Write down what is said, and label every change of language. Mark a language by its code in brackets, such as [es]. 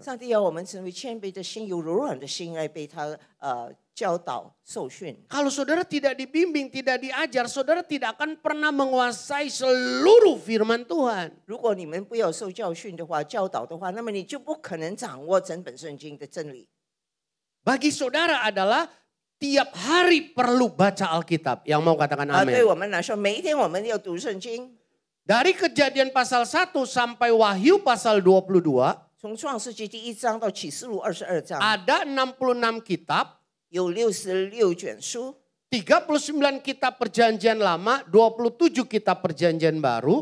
[zh] 上帝要我们成为谦卑的心，有柔软的心来被他教导受训。 [id] Kalau saudara tidak dibimbing, tidak diajar, saudara tidak akan pernah menguasai seluruh firman Tuhan. [zh] 如果你们不要受教训的话、教导的话，那么你就不可能掌握整本圣经的真理。 [id] Bagi saudara adalah tiap hari perlu baca Alkitab. Yang mau katakan [zh] 对 [id] amin. [zh] 我们来说，每一天我们要读圣经。 [id] Dari Kejadian pasal 1 sampai Wahyu pasal 22. [zh] 从创世纪第1章到启示录22章， [id] ada 66 kitab, [zh] 有66卷书， [id] 39 kitab perjanjian lama, 27 kitab perjanjian baru.